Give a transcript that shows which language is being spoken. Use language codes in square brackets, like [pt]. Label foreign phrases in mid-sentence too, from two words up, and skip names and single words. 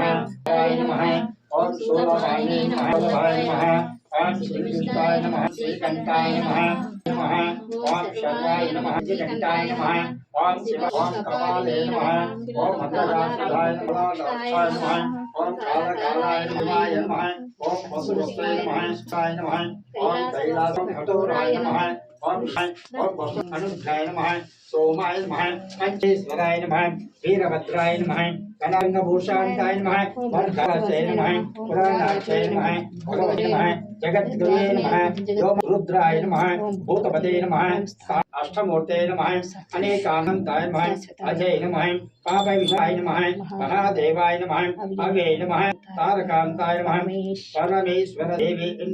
[sa] నమః ఓం సోమవాయినే నమః ఓం శ్రీకృష్ణాయ నమః శ్రీకంఠాయ నమః నమః ఓం శర్వాయ నమః శ్రీకంఠాయ నమః ఓం శివ ఓం కపాలే నమః ఓం మంగళాయ నమః ఓం కాలకాలాయ నమః ఓం వసువస్త్రాయ నమః ఓం కైలాసం కఠోరాయ నమః ఓం వసు అనుగ్రహాయ నమః सोमाय नमः पंचेश्वराय नमः वीरभद्राय नमः कनकभूषान्ताय नमः वरदाय नमः पुराणाक्षय नमः भगवते नमः जगद्गुरुवे नमः रुद्राय नमः भूतपते नमः अष्टमूर्ते नमः अनेकानन्दाय नमः अजय नमः पापविनाय नमः महादेवाय नमः अवे नमः तारकान्ताय नमः परमेश्वर देवी